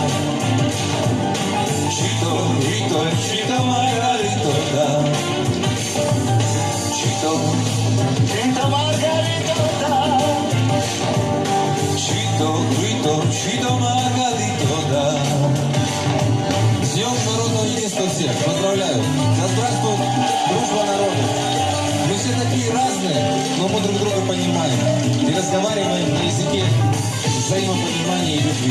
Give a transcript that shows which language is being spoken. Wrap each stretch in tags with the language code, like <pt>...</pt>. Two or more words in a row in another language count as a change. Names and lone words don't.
<ka>ჩიტო გვიტო ჩიტო მარგალიტო და ჩიტო ჩიტო მარგალიტო და ჩიტო გვიტო ჩიტო მარგალიტო და</ka> <ru>Днем народного единства всех. Поздравляю. Да здравствует дружба народов. Мы все такие разные, но мы друг друга понимаем. И разговариваем на языке взаимопонимания и любви.</ru>